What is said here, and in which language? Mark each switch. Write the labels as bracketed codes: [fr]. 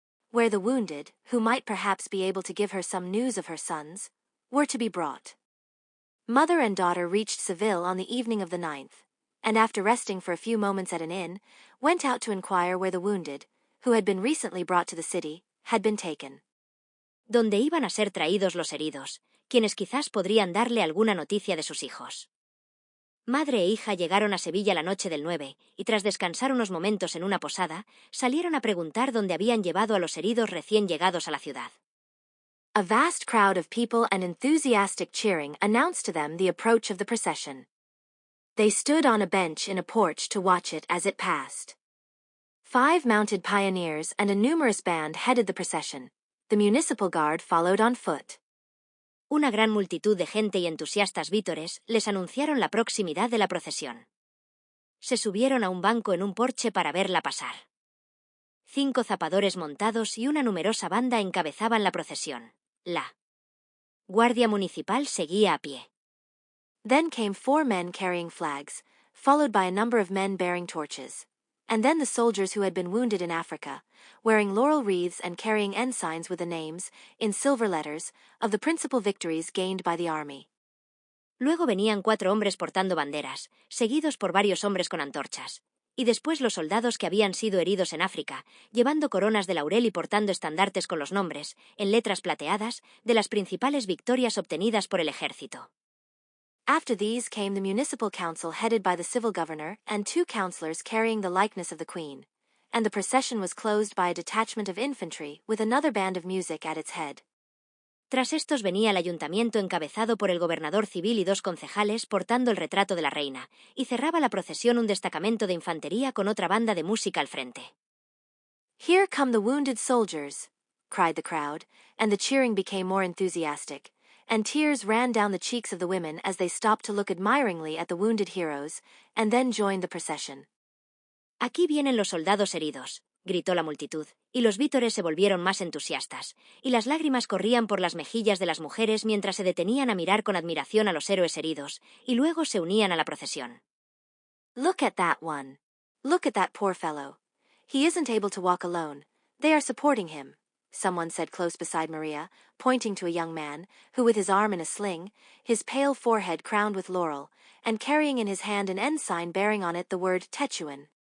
[en] Where the wounded, who might perhaps be able to give her some news of her sons, were to be brought. Mother and daughter reached Seville on the evening of the 9th, and after resting for a few moments at an inn, went out to inquire where the wounded, who had been recently brought to the city, had been taken. [es] Donde iban a ser traídos los heridos, quienes quizás podrían darle alguna noticia de sus hijos. Madre e hija llegaron a Sevilla la noche del 9, y tras descansar unos momentos en una posada, salieron a preguntar dónde habían llevado a los heridos recién llegados a la ciudad. [en] A vast crowd of people and enthusiastic cheering announced to them the approach of the procession. They stood on a bench in a porch to watch it as it passed. 5 mounted pioneers and a numerous band headed the procession. The municipal guard followed on foot. [es] Una gran multitud de gente y entusiastas vítores les anunciaron la proximidad de la procesión. Se subieron a un banco en un porche para verla pasar. 5 zapadores montados y una numerosa banda encabezaban la procesión. La Guardia Municipal seguía a pie. [en] Then came 4 men carrying flags, followed by a number of men bearing torches. And then the soldiers who had been wounded in Africa, wearing laurel wreaths and carrying ensigns with the names, in silver letters, of the principal victories gained by the army. [es] Luego venían 4 hombres portando banderas, seguidos por varios hombres con antorchas, y después los soldados que habían sido heridos en África, llevando coronas de laurel y portando estandartes con los nombres, en letras plateadas, de las principales victorias obtenidas por el ejército. [en] After these came the municipal council headed by the civil governor and 2 councillors carrying the likeness of the queen, and the procession was closed by a detachment of infantry with another band of music at its head. [es] Tras estos venía el ayuntamiento encabezado por el gobernador civil y 2 concejales portando el retrato de la reina, y cerraba la procesión un destacamento de infantería con otra banda de música al frente. [en] "Here come the wounded soldiers," cried the crowd, and the cheering became more enthusiastic, and tears ran down the cheeks of the women as they stopped to look admiringly at the wounded heroes, and then joined the procession. [es] «Aquí vienen los soldados heridos», gritó la multitud, y los vítores se volvieron más entusiastas, y las lágrimas corrían por las mejillas de las mujeres mientras se detenían a mirar con admiración a los héroes heridos, y luego se unían a la procesión. [en] "Look at that one. Look at that poor fellow. He isn't able to walk alone. They are supporting him," someone said close beside Maria, pointing to a young man, who with his arm in a sling, his pale forehead crowned with laurel, and carrying in his hand an ensign bearing on it the word Techuan.